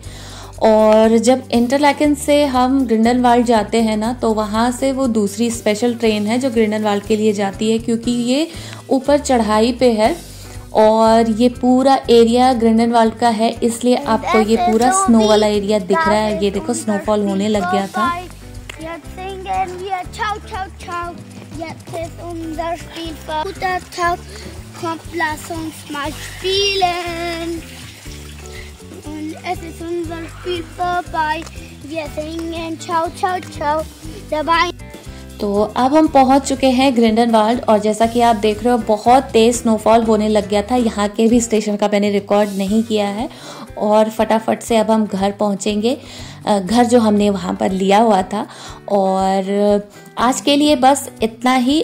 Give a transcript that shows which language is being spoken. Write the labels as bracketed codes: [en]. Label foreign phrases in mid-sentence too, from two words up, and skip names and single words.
[hi] और जब इंटरलाकेन से हम ग्रिंडेलवाल्ड जाते हैं ना, तो वहाँ से वो दूसरी [en] special train [hi] है जो ग्रिंडेलवाल्ड के लिए जाती है, क्योंकि ये ऊपर चढ़ाई पे है और ये पूरा एरिया ग्रिंडेलवाल्ड का है, इसलिए आपको ये पूरा स्नो वाला एरिया दिख रहा है। ये देखो स्नोफॉल होने लग गया था। [de] Jetzt ist unser Spiel vertaucht. Kommt, lass uns mal spielen. Und es ist unser Spiel vorbei. Wir singen [it] ciao, ciao, ciao [de] dabei. [hi] तो अब हम पहुंच चुके हैं ग्रिंडेलवाल्ड और जैसा कि आप देख रहे हो बहुत तेज स्नोफॉल होने लग गया था। यहाँ के भी स्टेशन का मैंने रिकॉर्ड नहीं किया है और फटाफट से अब हम घर पहुँचेंगे, घर जो हमने वहाँ पर लिया हुआ था। और आज के लिए बस इतना ही।